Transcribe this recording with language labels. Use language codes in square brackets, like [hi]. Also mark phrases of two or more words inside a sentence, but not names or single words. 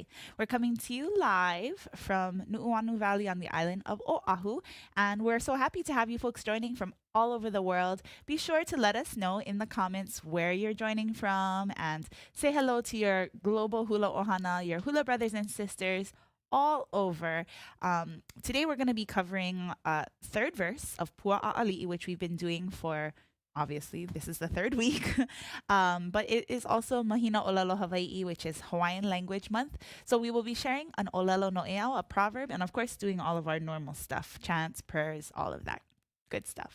[en] We're coming to you live from Nu'uanu Valley on the island of Oahu, and we're so happy to have you folks joining from all over the world. Be sure to let us know in the comments where you're joining from and say hello to your global hula ohana, your hula brothers and sisters all over. Today we're going to be covering third verse of Pua ʻAʻaliʻi, which we've been doing for, obviously, this is the third week. But it is also Mahina ʻŌlelo Hawaiʻi, which is Hawaiian Language Month. So we will be sharing an [haw] ʻŌlelo Noʻeau, [en] a proverb, and of course doing all of our normal stuff, chants, prayers, all of that good stuff.